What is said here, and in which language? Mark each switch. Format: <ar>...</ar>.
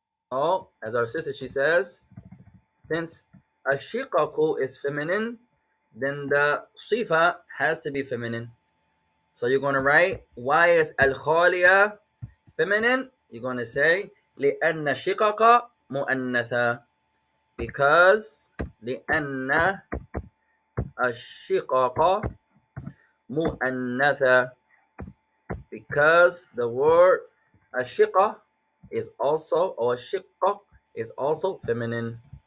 <en>Oh, as our sister, she says, since ashiqaku is feminine, then the sifa has to be feminine. So you're going to write, why is al-khaliya feminine? You're going to say,</en> <ar>لأن شقق مؤنثة.</ar> <en>Because</en> <ar>لأن الشقق مؤنثة.</ar> <en>Because the word ashiqa is also, or shiqqa is also feminine.</en>